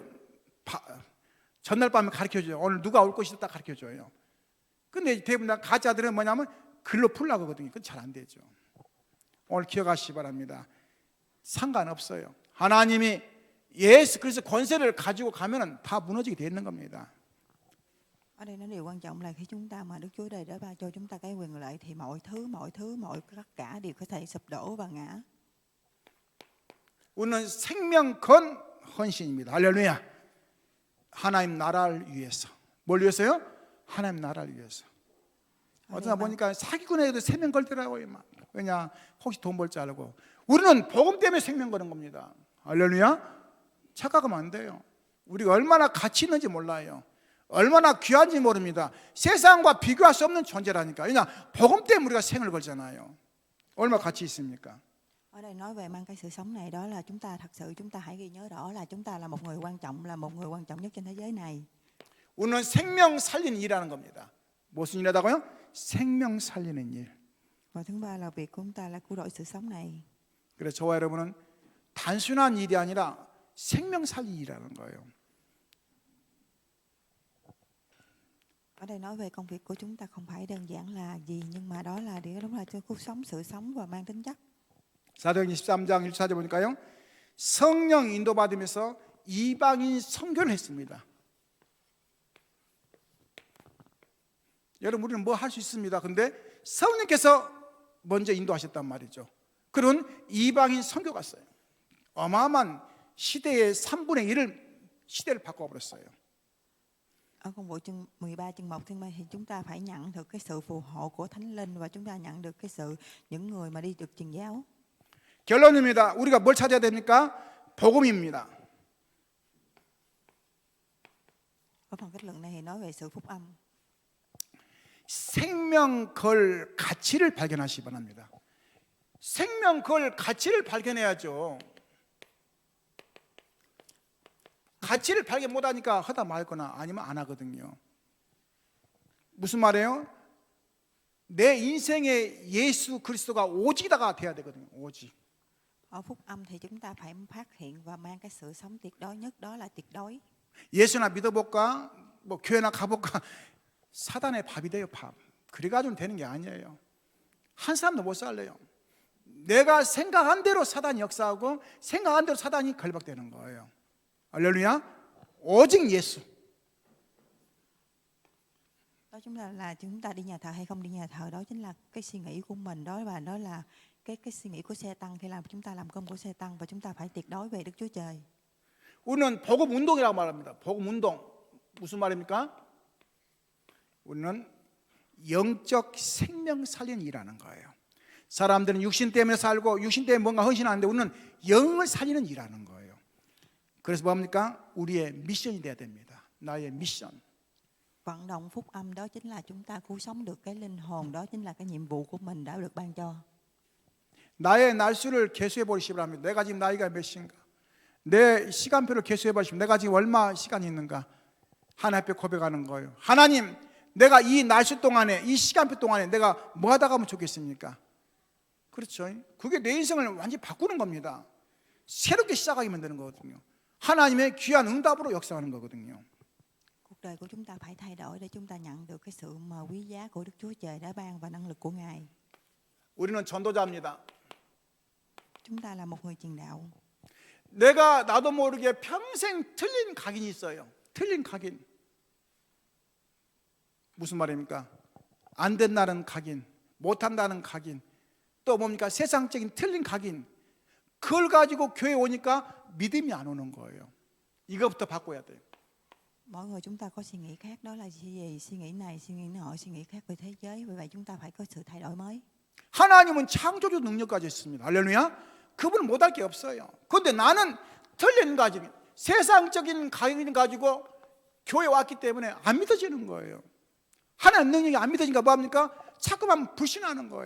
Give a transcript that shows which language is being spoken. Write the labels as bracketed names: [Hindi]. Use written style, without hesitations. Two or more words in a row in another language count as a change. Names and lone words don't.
[Korean] 전날 밤에 가르쳐줘요. 오늘 누가 올 것이다 딱 가르쳐줘요. 근데 대부분 가짜들은 뭐냐면 글로 풀라고 하거든요. 그건 잘 안 되죠. 오늘 기억하시기 바랍니다. 상관없어요. 하나님이 예수 그리스도 권세를 가지고 가면은 다 무너지게 돼 있는 겁니다. [Vietnamese] Ở đây nó điều quan trọng là khi chúng ta mà Đức Chúa Trời đã ban cho chúng ta cái quyền lợi thì mọi tất cả đều có thể sụp đổ và ngã. [Korean] 우리는 생명 건 헌신입니다. 할렐루야. 하나님 나라를 위해서. 뭘 위해서요? 하나님 나라를 위해서. 어쩌다 보니까 사기꾼에도 생명 걸더라고요. 왜냐? 혹시 돈 벌 줄 알고. 우리는 복음 때문에 생명 거는 겁니다. 할렐루야. 착각하면 안 돼요. 우리가 얼마나 가치 있는지 몰라요. 얼마나 귀한지 모릅니다. 세상과 비교할 수 없는 존재라니까. 왜냐? 복음 때문에 우리가 생을 걸잖아요. 얼마나 가치 있습니까? [Vietnamese] Ở đây nói về mang cái sự sống này, đó là chúng ta thật sự chúng ta hãy ghi nhớ rõ là chúng ta là một người quan trọng, là một người quan trọng nhất trên thế giới này. [Korean] 우리는 생명 살리는 일이라는 겁니다. 무슨 일이라고요? 생명 살리는 일. [Vietnamese] Và thứ ba là việc của chúng ta là cứu rỗi sự sống này. [Korean] 그래서 저와 여러분은 단순한 일이 아니라 생명 살리는 일이라는 거예요. [Vietnamese] Ở đây nói về công việc của chúng ta không phải đơn giản là gì, nhưng mà đó là điều đúng là cho cuộc sống, sự sống và mang tính chất. [Korean] 사도행전 13장 1절에 보니까요. 성령 인도받으면서 이방인 선교를 했습니다. 여러분 우리는 뭐 할 수 있습니다. 근데 성령께서 먼저 인도하셨단 말이죠. 그런 이방인 선교 갔어요. 어마어마한 시대의 3분의 1을 시대를 바꿔버렸어요. [Vietnamese] Ở công vụ chương 13 chương 1 chương 3 thì chúng ta phải nhận được cái sự phù hộ của Thánh Linh và chúng ta nhận được cái sự những người mà đi được truyền giáo. [Korean] 결론입니다. 우리가 뭘 찾아야 됩니까? 복음입니다. [Vietnamese] Ở phần kết luận này thì nói về sự phúc âm. [Korean] 생명 걸 가치를 발견하시기 바랍니다. 생명 걸 가치를 발견해야죠. 가치를 발견 못하니까 하다 말거나 아니면 안 하거든요. 무슨 말이에요? 내 인생에 예수 그리스도가 오직이다가 돼야 되거든요. 오직. [Vietnamese] Ở phúc âm thì chúng ta phải phát hiện và mang cái sự sống tuyệt đối nhất, đó là tuyệt đối. [Korean] 예수나 믿어볼까? 뭐 교회나 가볼까? 사단의 밥이 돼요, 밥. 그래가지고 되는 게 아니에요. 한 사람도 못 살려요. 내가 생각한 대로 사단이 역사하고 생각한 대로 사단이 결박되는 거예요. 할렐루야. 오직 예수. [Vietnamese] Đó chúng là chúng ta đi nhà thờ hay không đi nhà thờ, đó chính là cái suy nghĩ của mình đó, và đó là cái suy nghĩ của Sê-tăng khi làm chúng ta làm công của Sê-tăng, và chúng ta phải tuyệt đối về Đức Chúa Trời. [Korean] 우리는 복음 운동이라고 말합니다. 복음 운동. 무슨 말입니까? 우리는 영적 생명 살리는 일하는 거예요. 사람들은 육신 때문에 살고 육신 때문에 뭔가 헌신하는데 우리는 영을 살리는 일하는 거예요. 그래서 뭡니까? 우리의 미션이 돼야 됩니다. 나의 미션. [Vietnamese] Vận động phúc âm đó chính là chúng ta cứu sống được cái linh hồn, đó chính là cái nhiệm vụ của mình đã được ban cho. [Korean] 나의 날수를 계수해 보시기 바랍니다. 내가 지금 나이가 몇인가? 내 시간표를 계수해 보시면 내가 지금 얼마 시간이 있는가? 하나님 앞에 고백하는 거예요. 하나님, 내가 이 날수 동안에 이 시간표 동안에 내가 뭐 하다 가면 좋겠습니까? 그렇죠. 그게 내 인생을 완전히 바꾸는 겁니다. 새롭게 시작하면 되는 거거든요. 하나님의 귀한 응답으로 역사하는 거거든요. [Vietnamese] Cuộc đời của chúng ta phải thay đổi để chúng ta nhận được cái sự mà quý giá của Đức Chúa Trời đã ban và năng lực của Ngài. [Korean] 우리는 전도자입니다. [Vietnamese] Chúng ta là một người truyền đạo. [Korean] 내가 나도 모르게 평생 틀린 각인이 있어요. 틀린 각인. 무슨 말입니까? 안 된다는 각인, 못한다는 각인, 또 뭡니까? 세상적인 틀린 각인. 그걸 가지고 교회 오니까 믿음이 안 오는 거예요. 이거부터 바꿔야 돼요. [Vietnamese] Mỗi người chúng ta có suy nghĩ khác, đó là gì? Suy nghĩ này, suy nghĩ nọ, suy nghĩ khác về thế giới. Vì vậy chúng ta phải có sự thay đổi mới. [Korean] 하나님은 창조주 능력까지 있습니다. 할렐루야. 그분은 못할 게 없어요. 그런데 나는 틀린 가진 세상적인 가진 가지고 교회 왔기 때문에 안 믿어지는 거예요. 하나님 능력이 안 믿어지니까 뭐합니까? 자꾸만 불신하는 거예요.